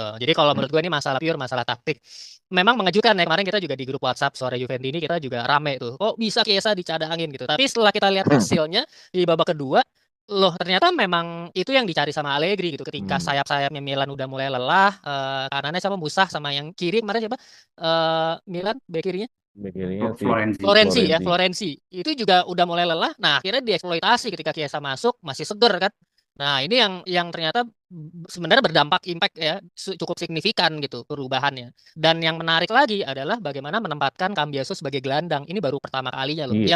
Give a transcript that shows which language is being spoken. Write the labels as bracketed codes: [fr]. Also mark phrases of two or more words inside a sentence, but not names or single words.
[id] Jadi kalau menurut gue ini masalah pure masalah taktik. Memang mengejutkan ya kemarin kita juga di grup WhatsApp sore Juventus ini kita juga rame tuh. Kok bisa Chiesa dicadangin gitu. Tapi setelah kita lihat hasilnya di babak kedua, loh ternyata memang itu yang dicari sama Allegri gitu. Ketika sayap-sayapnya Milan udah mulai lelah, kanannya sama Musah sama yang kiri kemarin siapa? Milan bek kirinya Mikirnya si Florenzi. Florenzi. Itu juga udah mulai lelah. Nah, akhirnya dieksploitasi ketika Chiesa masuk masih seger kan. Nah, ini yang ternyata sebenarnya berdampak impact ya cukup signifikan gitu perubahannya. Dan yang menarik lagi adalah bagaimana menempatkan Cambiaso sebagai gelandang. Ini baru pertama kalinya loh. Iya.